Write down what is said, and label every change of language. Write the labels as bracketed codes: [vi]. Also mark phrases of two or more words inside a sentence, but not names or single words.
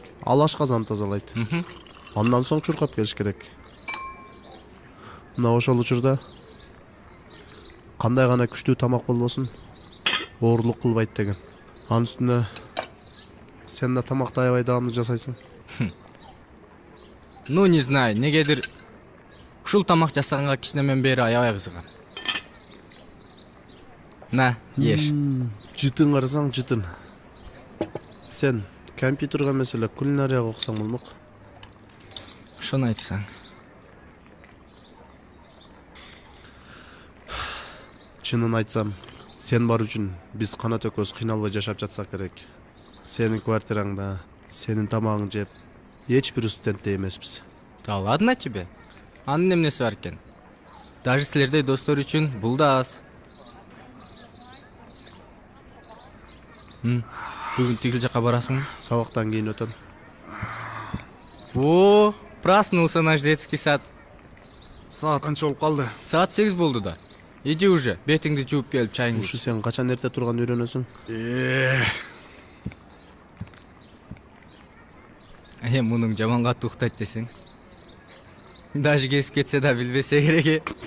[ky] Ал ашказан тазалайт. Андан соң чуркап келиш керек. Мына ошол учурда кандай гана күчтүү тамак болбосун, оорлук кылбайт деген. Анын үстүнө сен да тамакты аябай даамдуу жасайсың. [ru] Ну, не знаю, [ky] негедир ушул тамак жасаганга кичинемен бери аябай кызыгам. [ru] На, еш. [ky] Жытын карасаң жытын. Сен компьютерге эмес эле кулинарияга окусаң болмок. Ошону айтсаң. Чынын айтсам, сен бар үчүн биз канат экөөбүз кыйналбай жашап жатсак керек. Сенин квартираңда, сенин тамагыңды жеп, эч бир студентте эмеспиз. [ru] Да ладно тебе. [ky] Анын эмнеси бар экен? Даже силердей достор үчүн бул да аз. Бүгүн тигил жака барасыңбы? Сабактан кийин өтөм. [ru] О, проснулся наш детский сад. [ky] Саат канча болуп калды? Саат 8 болду да. [ru] Иди уже, [ky] бетиңди жууп келип чайыңды Ушу ич. сен качан эрте турган үйрөнөсүң? Мунуң жаман катуу уктайт десең. Даже кесип кетсе да билбесе керек.